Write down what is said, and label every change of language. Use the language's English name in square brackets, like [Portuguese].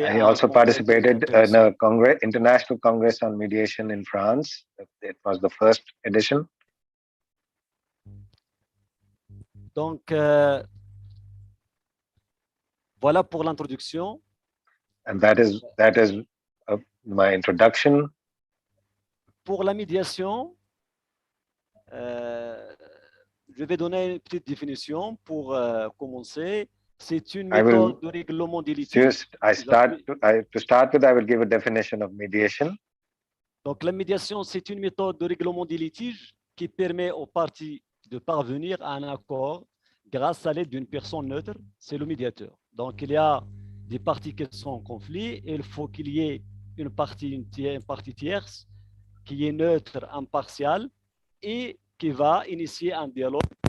[English] I also participated in a international congress on mediation in France. It was the first edition. [French] Donc, voilà pour l'introduction. [English] And that is my introduction. [French] Pour la médiation, je vais donner une petite définition pour commencer. C'est une méthode de règlement des litiges. [English] To start with, I will give a definition of mediation. [French] Donc, la médiation, c'est une méthode de règlement des litiges qui permet aux parties de parvenir à un accord grâce à l'aide d'une personne neutre, c'est le médiateur. Donc, il y a des parties qui sont en conflit et il faut qu'il y ait une partie tierce qui est neutre, impartiale et qui va initier un dialogue.